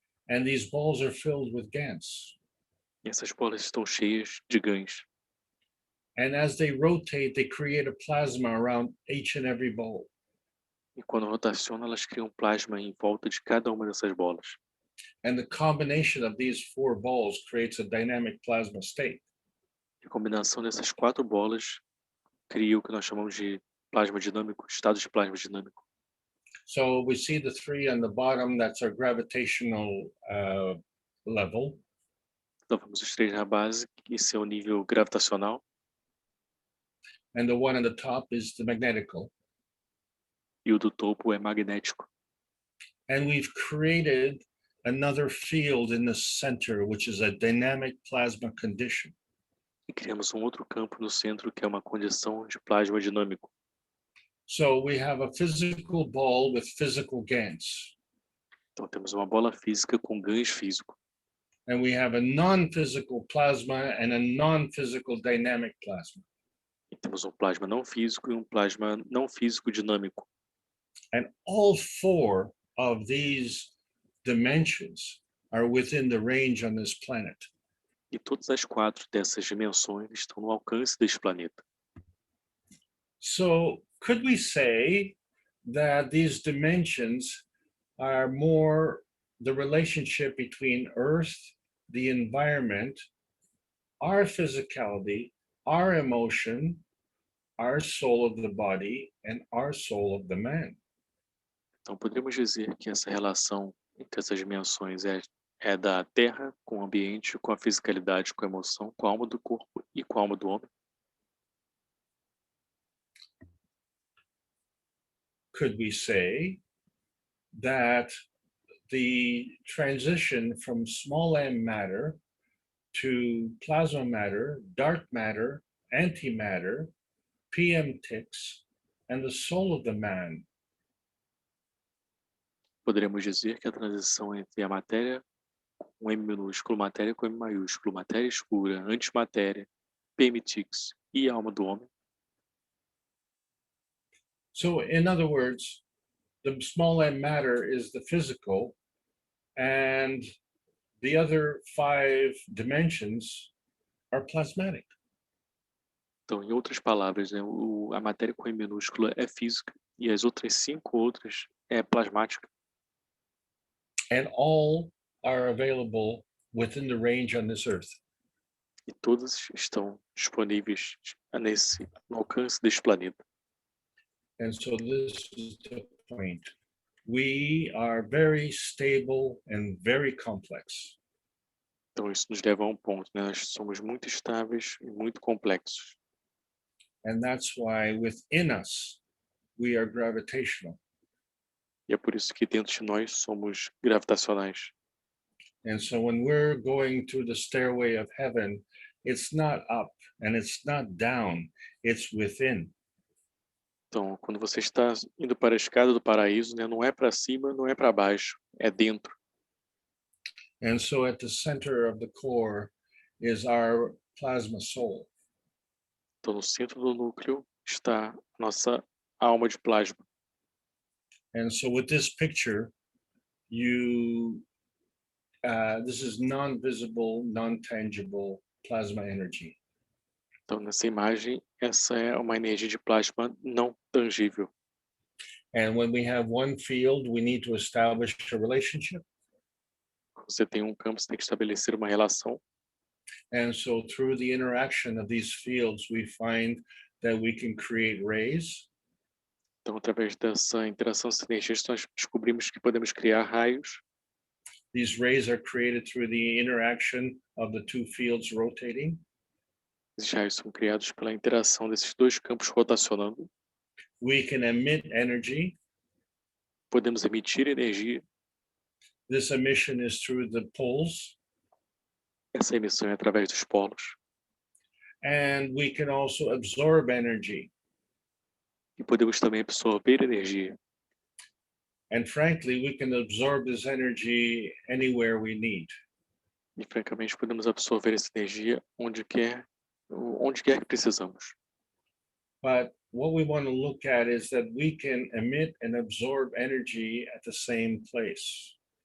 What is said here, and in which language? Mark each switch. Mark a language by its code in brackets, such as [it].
[en] And these balls are filled with GANs. [pt] E essas bolas estão cheias de GANs. [en] And as they rotate, they create a plasma around each and every ball. [pt] E quando rotacionam, elas criam plasma em volta de cada uma dessas bolas. [en] And the combination of these 4 balls creates a dynamic plasma state. [pt] A combinação dessas 4 bolas cria o que nós chamamos de plasma dinâmico, estado de plasma dinâmico. [en] So we see the 3 on the bottom, that's our gravitational level. [pt] Então vamos os 3 na base, esse é o nível gravitacional. [en] And the one on the top is the magnetical. [pt] E o do topo é magnético. [en] And we've created another field in the center, which is a dynamic plasma condition. [pt] E criamos um outro campo no centro, que é uma condição de plasma dinâmico. [en] So we have a physical ball with physical GANs. [pt] Então temos uma bola física com GANs físico. [en] And we have a non-physical plasma and a non-physical dynamic plasma. [pt] E temos um plasma não físico e um plasma não físico dinâmico. [en] And all 4 of these dimensions are within the range on this planet. [pt] E todas as 4 dessas dimensões estão no alcance deste planeta. [en] So could we say that these dimensions are more the relationship between Earth, the environment, our physicality, our emotion, our soul of the body, and our soul of the man? [pt] Então poderíamos dizer que essa relação entre essas dimensões é da Terra com o ambiente, com a fisicalidade, com a emoção, com a alma do corpo e com a alma do homem. [en] Could we say that the transition from small m matter to plasma matter, dark matter, antimatter, PM ticks, and the soul of the man [pt] Poderíamos dizer que a transição entre a matéria com M minúsculo, matéria com M maiúsculo, matéria escura, antimatéria, PM-TICS e a alma do homem. [en] So in other words, the small m matter is the physical and the other 5 dimensions are plasmatic. [pt] Então, em outras palavras, né, a matéria com M minúscula é física e as outras 5 outras é plasmática. [en] And all are available within the range on this earth. [pt] E todas estão disponíveis no alcance deste planeta. [en] And so this is the point. We are very stable and very complex. [pt] Então, isso nos leva a um ponto, né? Nós somos muito estáveis e muito complexos. [en] And that's why within us, we are gravitational. [pt] E é por isso que dentro de nós somos gravitacionais. [en] And so when we're going through the stairway of heaven, it's not up and it's not down, it's within. [pt] Então, quando você está indo para a escada do paraíso, né, não é para cima, não é para baixo, é dentro. [en] And so at the center of the core is our plasma soul. [pt] Então, no centro do núcleo está a nossa alma de plasma. [en] And so with this picture, this is non-visible, non-tangible plasma energy. [pt] Então, nessa imagem, essa é uma energia de plasma não tangível. [en] And when we have one field, we need to establish a relationship. [pt] Você tem um campo, você tem que estabelecer uma relação. [en] And so through the interaction of these fields, we find that we can create rays. [pt] Então, através dessa interação, dessas energias, nós descobrimos que podemos criar raios. [en] These rays are created through the interaction of the 2 fields rotating. [pt] Esses raios são criados pela interação desses 2 campos rotacionando. [en] We can emit energy. [pt] Podemos emitir energia. [en] This emission is through the poles. [pt] Essa emissão é através dos polos. [en] And we can also absorb energy. [pt] E podemos também absorver energia. [en] And frankly, we can absorb this energy anywhere we need. [pt] E francamente, podemos absorver essa energia onde quer que precisamos. [en] But what we want to look at is that we can emit and absorb energy at the same place.